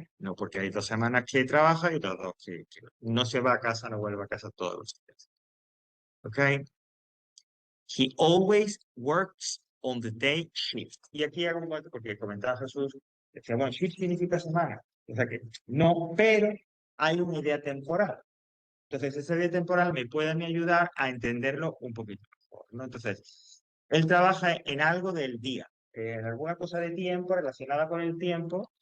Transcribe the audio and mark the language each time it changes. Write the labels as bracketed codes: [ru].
[es] No, porque hay 2 semanas que trabaja y otras dos que no se va a casa, no vuelve a casa todos los días. ¿Ok? [en] He always works on the day shift. [es] Y aquí hago un momento porque comentaba Jesús, decía, bueno, shift significa semana. O sea que no, pero hay una idea temporal. Entonces, esa idea temporal me puede ayudar a entenderlo un poquito mejor, ¿no? Entonces, él trabaja en algo del día, en alguna cosa de tiempo relacionada con el tiempo,